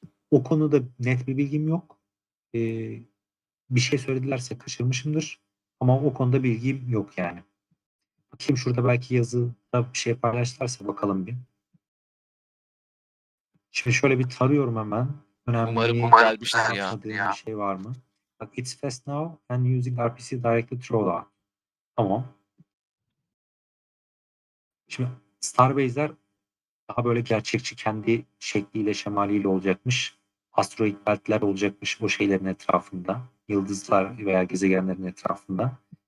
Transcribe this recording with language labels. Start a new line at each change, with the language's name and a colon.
Turkish: O konuda net bir bilgim yok. E, Bir şey söyledilerse kaçırmışımdır. Ama o konuda bilgim yok yani. Bakayım şurada belki yazıda bir şey paylaştılarsa bakalım bir. Şimdi şöyle bir tarıyorum hemen. Umarım Önemli gelmiştir ya. atladığım bir şey var mı? Bak,
English: it's fast now and using RPC directly through that.
Turkish: Tamam. Şimdi Starbase'ler daha böyle gerçekçi kendi şekliyle şemaliyle olacakmış. asteroid beltler olacakmış o şeylerin etrafında. Yıldızlar veya gezegenlerin etrafında.